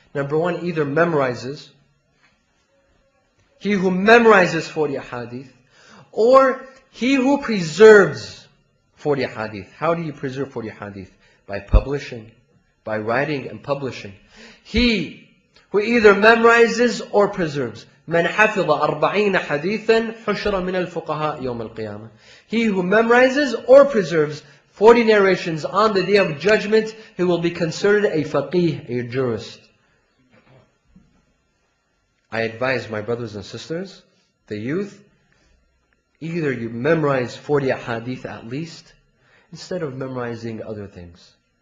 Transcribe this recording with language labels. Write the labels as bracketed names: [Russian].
[English] Number one, either memorizes. He who memorizes 40 hadith, or he who preserves 40 hadith. How do you preserve 40 hadith? By publishing, by writing and publishing. He who either memorizes or preserves. [Arabic] من حفظ 40 حديثا حشر من الفقهاء يوم القيامة. [English] He who memorizes or preserves 40 narrations on the day of judgment, he will be considered a faqih, a jurist. I advise my brothers and sisters, the youth, either you memorize 40 hadith at least, instead of memorizing other things.